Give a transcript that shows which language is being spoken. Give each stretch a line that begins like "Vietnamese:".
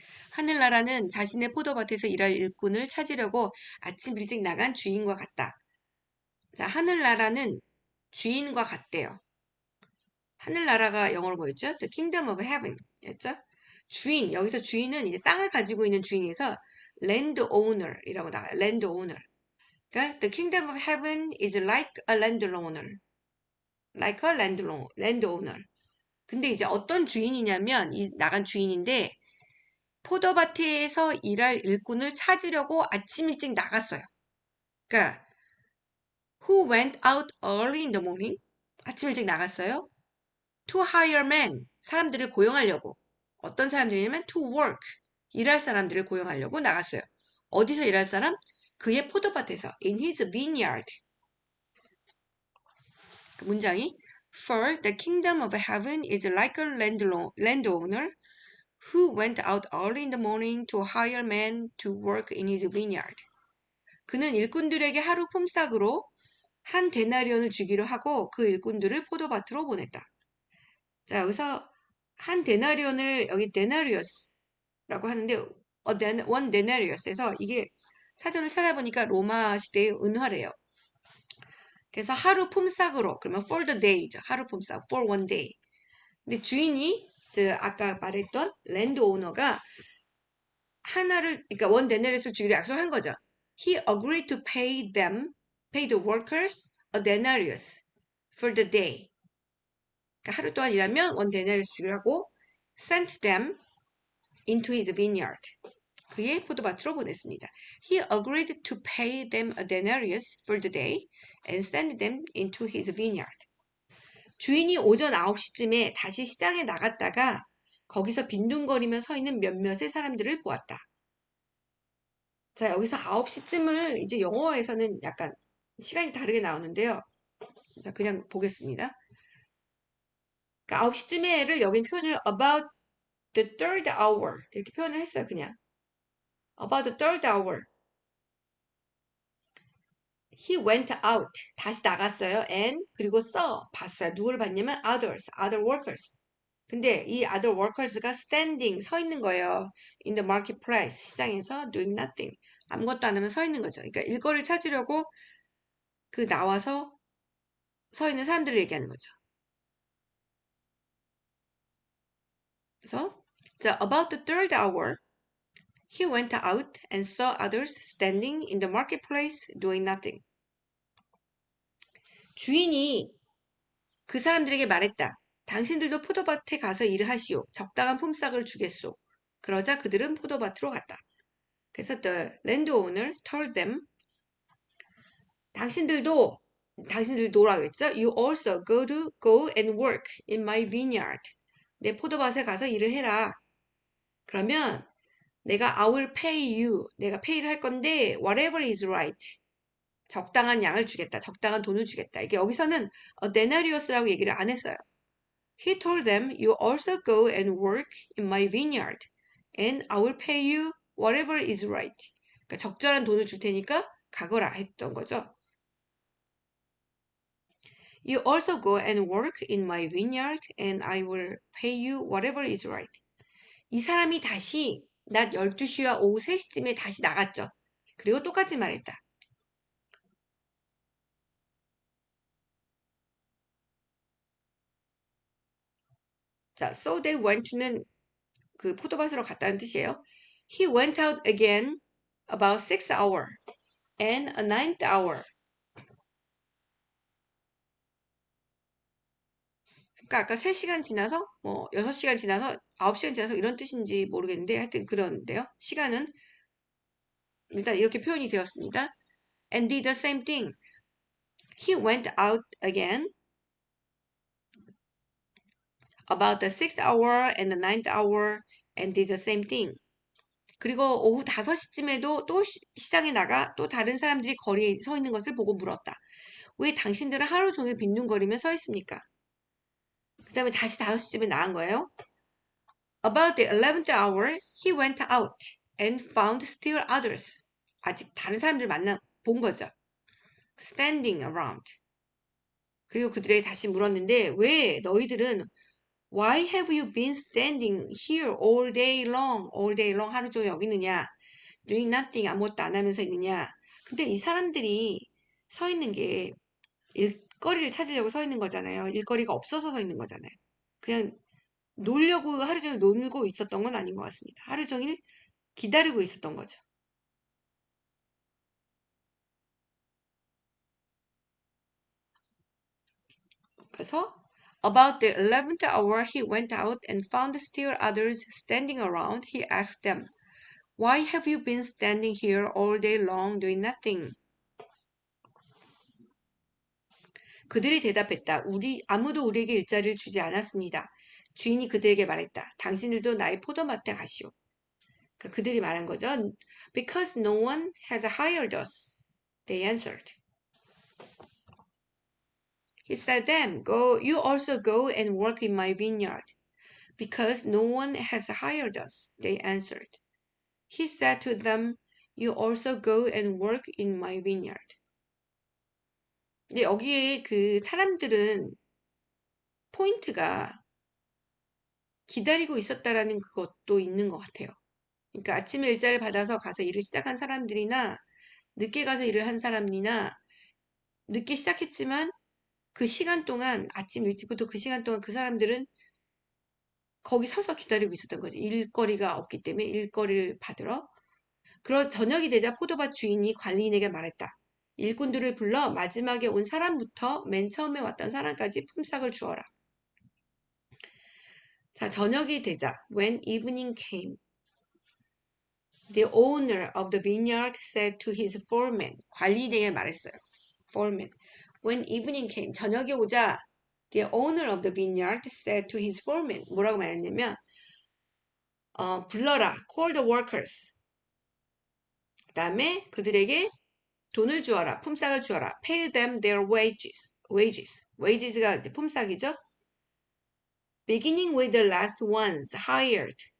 Korean: 하늘나라는 자신의 포도밭에서 일할 일꾼을 찾으려고 아침 일찍 나간 주인과 같다. 자, 하늘나라는 주인과 같대요. 하늘나라가 영어로 뭐였죠?
English: The Kingdom of Heaven
Korean: 였죠? 주인, 여기서 주인은 이제 땅을 가지고 있는 주인에서 landowner 이라고 나와요.
English: landowner.
Korean: 그러니까
English: The Kingdom of Heaven is like a landowner. like a landowner.
Korean: 근데 이제 어떤 주인이냐면 이 나간 주인인데 포도밭에서 일할 일꾼을 찾으려고 아침 일찍 나갔어요. 그러니까
English: who went out early in the morning?
Korean: 아침 일찍 나갔어요.
English: to hire men,
Korean: 사람들을 고용하려고. 어떤 사람들이냐면
English: to work,
Korean: 일할 사람들을 고용하려고 나갔어요. 어디서 일할 사람? 그의 포도밭에서,
English: in his vineyard.
Korean: 그 문장이
English: For the kingdom of heaven is like a landowner who went out early in the morning to hire men to work in his vineyard.
Korean: 그는 일꾼들에게 하루 품삯으로 한 데나리온을 주기로 하고 그 일꾼들을 포도밭으로 보냈다. 자, 여기서 한 데나리온을 여기 데나리우스라고 하는데 원 데나리우스에서 이게 사전을 찾아보니까 로마 시대의 은화래요. 그래서 하루 품삯으로 그러면
English: for the day
Korean: 죠. 하루 품삯
English: for one day.
Korean: 근데 주인이 아까 말했던 랜드 오너가 그러니까 원 데나리우스를 주기로 약속한 거죠.
English: He agreed to pay the workers a denarius for the day.
Korean: 그러니까 하루 동안 일하면 원 데나리우스 주기로 하고
English: sent them into his vineyard.
Korean: 그의 포도밭으로 보냈습니다.
English: He agreed to pay them a denarius for the day and send them into his vineyard.
Korean: 주인이 오전 9시쯤에 다시 시장에 나갔다가 거기서 빈둥거리며 서 있는 몇몇의 사람들을 보았다. 자, 여기서 9시쯤을 이제 영어에서는 약간 시간이 다르게 나오는데요. 자, 그냥 보겠습니다. 그러니까 9시쯤에를 여긴 표현을
English: about the third hour
Korean: 이렇게 표현을 했어요.
English: 그냥 about the third hour. He went out.
Korean: 다시 나갔어요.
English: And
Korean: 그리고 봤어요. 누구를 봤냐면
English: other workers.
Korean: 근데 이 other workers가 standing, 서 있는 거예요.
English: In the marketplace,
Korean: 시장에서
English: doing nothing.
Korean: 아무것도 안 하면 서 있는 거죠. 그러니까 일거리를 찾으려고 나와서 서 있는 사람들을 얘기하는 거죠.
English: 그래서 about the third hour, he went out and saw others standing in the marketplace doing nothing.
Korean: 주인이 그 사람들에게 말했다. 당신들도 포도밭에 가서 일을 하시오. 적당한 품삯을 주겠소. 그러자 그들은 포도밭으로 갔다. 그래서
English: the landowner told them,
Korean: 당신들도라 그랬죠?
English: You also go and work in my vineyard.
Korean: 내 포도밭에 가서 일을 해라. 그러면 내가
English: I will pay you.
Korean: 내가 pay를 할 건데
English: whatever is right.
Korean: 적당한 양을 주겠다. 적당한 돈을 주겠다. 이게 여기서는 denarius라고 얘기를 안 했어요.
English: He told them, you also go and work in my vineyard, and I will pay you whatever is right.
Korean: 그러니까 적절한 돈을 줄 테니까 가거라 했던 거죠.
English: You also go and work in my vineyard, and I will pay you whatever is right.
Korean: 이 사람이 다시 낮 12시와 오후 3시쯤에 다시 나갔죠. 그리고 똑같이 말했다. 자,
English: so they went to
Korean: 는 그 포도밭으로 갔다는 뜻이에요.
English: He went out again about 6 hours and a ninth hour.
Korean: 그러니까 아까 3시간 지나서 6시간 지나서 9시간 지나서 이런 뜻인지 모르겠는데 하여튼 그런데요. 시간은 일단 이렇게 표현이 되었습니다.
English: And did the same thing. He went out again about the 6th hour and the ninth hour and did the same thing.
Korean: 그리고 오후 5시쯤에도 또 시장에 나가 또 다른 사람들이 거리에 서 있는 것을 보고 물었다. 왜 당신들은 하루 종일 빈둥거리며 서 있습니까? 그 다음에 다시 5시쯤에 나간 거예요.
English: About the 11th hour, he went out and found still others.
Korean: 아직 다른 사람들 본 거죠.
English: Standing around.
Korean: 그리고 그들에게 다시 물었는데 왜 너희들은
English: Why have you been standing here all day long? All day long
Korean: 하루 종일 여기 있느냐?
English: Doing nothing
Korean: 아무것도 안 하면서 있느냐? 근데 이 사람들이 서 있는 게 일거리를 찾으려고 서 있는 거잖아요. 일거리가 없어서 서 있는 거잖아요. 그냥 놀려고 하루 종일 놀고 있었던 건 아닌 것 같습니다. 하루 종일 기다리고 있었던 거죠. 그래서
English: About the 11th hour he went out and found still others standing around. He asked them, Why have you been standing here all day long doing nothing?
Korean: 그들이 대답했다. 아무도 우리에게 일자리를 주지 않았습니다. 주인이 그들에게 말했다. 당신들도 나의 포도밭에 가시오. 그러니까 그들이 말한 거죠.
English: Because no one has hired us. They answered. He said them, Go, you also go and work in my vineyard. Because no one has hired us. They answered. He said to them, You also go and work in my vineyard.
Korean: 근데 여기에 그 사람들은 포인트가 기다리고 있었다라는 그것도 있는 것 같아요. 그러니까 아침에 일자를 받아서 가서 일을 시작한 사람들이나 늦게 가서 일을 한 사람이나 늦게 시작했지만 그 시간 동안 아침 일찍부터 그 시간 동안 그 사람들은 거기 서서 기다리고 있었던 거죠. 일거리가 없기 때문에 일거리를 받으러. 그러 저녁이 되자 포도밭 주인이 관리인에게 말했다. 일꾼들을 불러 마지막에 온 사람부터 맨 처음에 왔던 사람까지 품삯을 주어라. 자, 저녁이 되자
English: when evening came, the owner of the vineyard said to his foreman,
Korean: 관리인에게 말했어요.
English: foreman, when evening came,
Korean: 저녁이 오자
English: the owner of the vineyard said to his foreman,
Korean: 뭐라고 말했냐면 불러라,
English: call the workers.
Korean: 그 다음에 그들에게 돈을 주어라, 품삯을 주어라.
English: Pay them their wages가
Korean: 이제 품삯이죠.
English: Beginning with the last ones hired.